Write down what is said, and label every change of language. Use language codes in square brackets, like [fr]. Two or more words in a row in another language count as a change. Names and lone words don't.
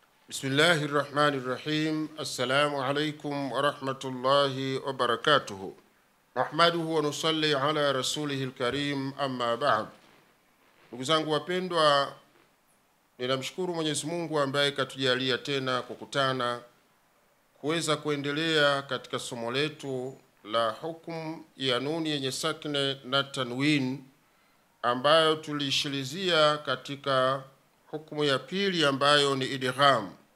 [ar] بسم الله الرحمن الرحيم. السلام عليكم ورحمة الله وبركاته. نحمده ونصلي على رسوله الكريم. أما بعد. [sw] Ndugu zangu wapendwa, ninamshukuru Mwenyezi Mungu ambaye katujalia tena kukutana kuweza kuendelea katika somo letu la hukumu ya nuni yenye sakine na tanwin, ambayo tulishilizia katika hukumu ya pili ambayo ni idgham,